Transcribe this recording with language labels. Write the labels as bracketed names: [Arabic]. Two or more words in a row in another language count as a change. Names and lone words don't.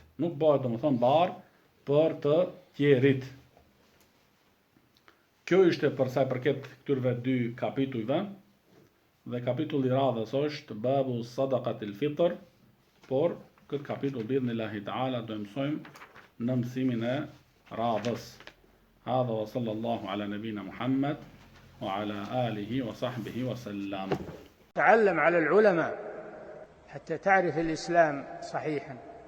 [Albanian] Nuk bëhet domethënë barë për të tjerit. Kjo ishte për sa i përket këtyre dy kapitujve, dhe kapitulli i radhës është [Arabic] باب صدقة الفطر, [Albanian] por këtë kapitull [Arabic] بإذن الله تعالى [Albanian] do mësojmë në mësimin e radhës. [Arabic] هذا وصلى الله على نبينا محمد وعلى آله وصحبه وسلم. تعلم على العلماء حتى تعرف الإسلام صحيحا.